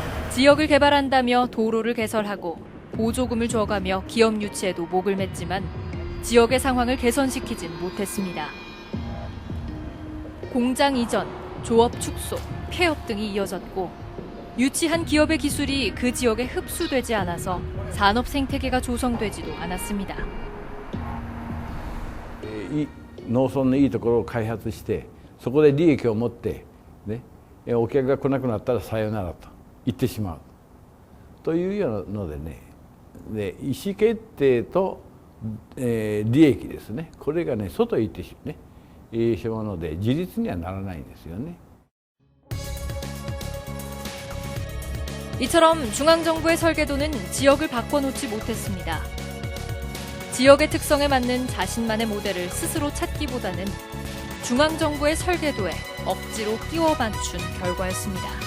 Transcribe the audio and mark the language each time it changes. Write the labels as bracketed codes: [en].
[ko] 지역을 개발한다며 도로를 개설하고 보조금을 줘가며 기업 유치에도 목을 맸지만 지역의 상황을 개선시키진 못했습니다. 공장 이전, 조업 축소, 폐업 등이 이어졌고 유치한 기업의 기술이 그 지역에 흡수되지 않아서 산업 생태계가 조성되지도 않았습니다. [ja] 이農村のいいところを開発してそこで利益を持って、ね、お客が来なくなったらさよならと言ってしまうというようなのでね、で意思決定と、利益ですね、これがね外へ行ってしまうので自立にはならないんですよね。 [ko] 이처럼 중앙정부의 설계도는 지역을 바꿔놓지 못했습니다. 지역의 특성에 맞는 자신만의 모델을 스스로 찾기보다는 중앙정부의 설계도에 억지로 끼워 맞춘 결과였습니다.